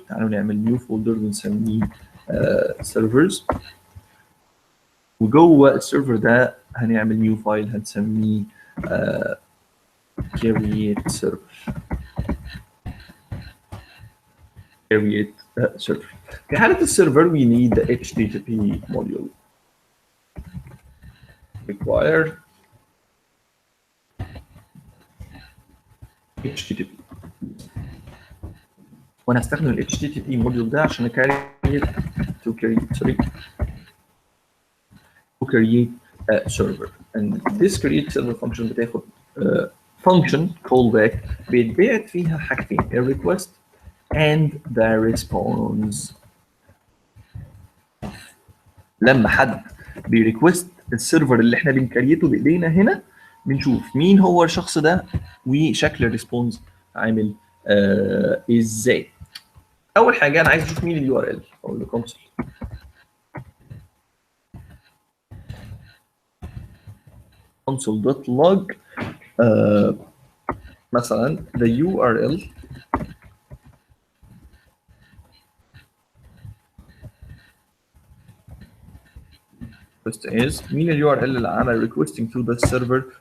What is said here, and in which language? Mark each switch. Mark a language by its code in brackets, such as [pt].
[ar] تعالوا نعمل new folder ونسميه servers. وجوه السيرفر ده هنعمل new file هنسميه create server. [en] create server. [ar] في حالة السيرفر [en] we need the HTTP module. require HTTP. [ar] وانا هستخدم ال HTTP module ده عشان [en] to create a server. And this create server function بتاخد function callback [ar] بيتبعت فيها حاجتين [en] ال request and the response. [ar] لما حد بيريكوست السيرفر اللي احنا بنكريته بايدينا هنا بنشوف مين هو الشخص ده وشكل الريسبونس عامل ازاي. اول حاجه انا عايز اشوف مين اليو ار ال او الكونسول. [en] console.log مثلا the URL request is [ar] مين اليو ار ال اللي عمل [en] requesting to the server.